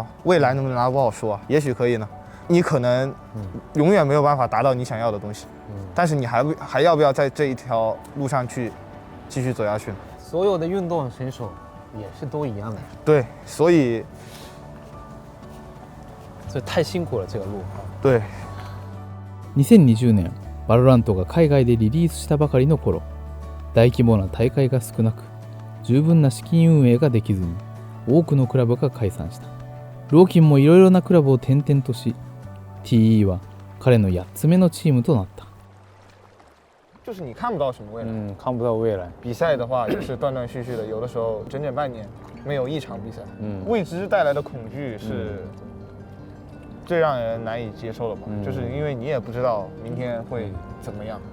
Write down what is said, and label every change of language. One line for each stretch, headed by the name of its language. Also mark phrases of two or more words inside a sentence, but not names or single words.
Chinese: 未来能不能拿不好说啊，也许可以呢。你可能永远没有办法达到你想要的东西，但是你还要不要在这一条路上去继续走下去呢？所有的运动选手也是都一样的。对，所以太辛苦了这个路。对。
Japanese: 2020年、バロラントが海外でリリースしたばかりの頃、大規模な大会が少なく、十分な資金運営ができずに、多くのクラブが解散した。ローキンもいろいろなクラブを転々とし、TE は彼の8つ目のチームとなった。
Chinese: 就是你看不到什么未来，看不到未来。比赛的话也是断断续续的，有的时候整整半年没有一场比赛。未知带来的恐惧是最让人难以接受的吧，就是因为你也不知道明天会怎么样。